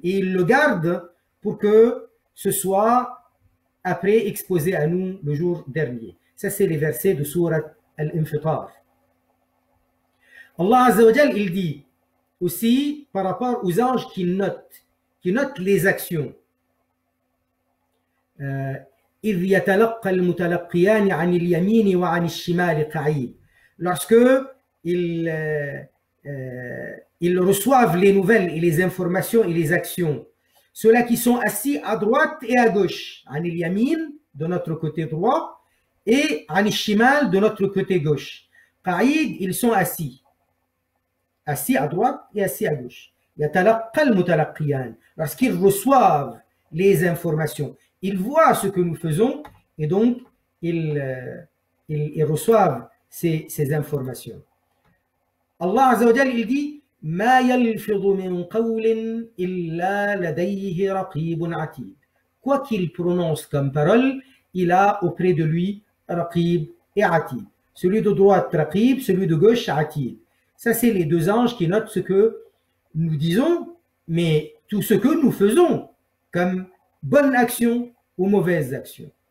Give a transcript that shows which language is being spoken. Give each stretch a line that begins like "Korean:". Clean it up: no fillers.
French: Et ils le gardent pour que ce soit après exposé à nous le jour dernier. Ça, c'est les versets de Sourate Al-Infitar. Allah Azza wa Jal, il dit aussi par rapport aux anges qui notent les actions.
Arabic: إذ يتلقى المتلقيان عن اليمين وعن الشمال قعيد.
French: Lorsque ils reçoivent les nouvelles et les informations et les actions, ceux-là qui sont assis à droite et à gauche,
Arabic: عن اليمين
French: de notre côté droit et
Arabic: عن الشمال
French: de notre côté gauche. قعيد, ils sont assis à droite et assis à gauche.
Arabic: يتلقى المتلقيان,
French: lorsqu'ils reçoivent les informations, ils voient ce que nous faisons et donc ils reçoivent ces informations. Allah Azza wa Jal, il dit
Arabic: ما يلفظ من قول إلا لديه رقيب عتيد.
French: Quoi qu'il prononce comme parole, il a auprès de lui Raqib et Atid. Celui de droite Raqib, celui de gauche Atid. Ça, c'est les deux anges qui notent ce que nous disons, mais tout ce que nous faisons comme bonne action ou mauvaise action.